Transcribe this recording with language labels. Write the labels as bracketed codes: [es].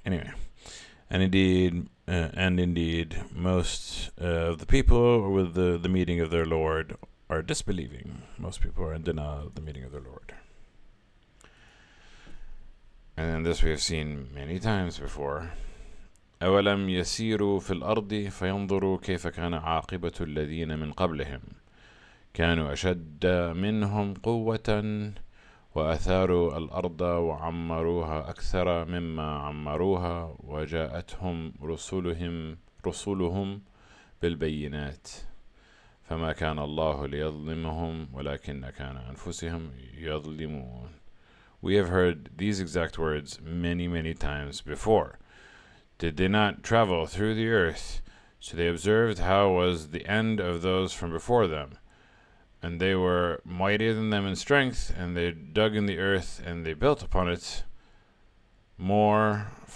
[en] Anyway, and indeed, most of the people with the meeting of their Lord are disbelieving. Most people are in denial of the meeting of their Lord. And this we have seen many times before. [ar] أولم يسيروا في الأرض فينظروا كيف كان عاقبة الذين من قبلهم كانوا أشد منهم قوة وأثاروا الأرض وعمروها أكثر مما عمروها وجاءتهم رسلهم بالبينات فما كان الله ليظلمهم ولكن كان أنفسهم يظلمون. [en] We have heard these exact words many, many times before. Did they not travel through the earth? So they observed how was the end of those from before them. And they were mightier than them in strength, and they dug in the earth, and they built upon it more.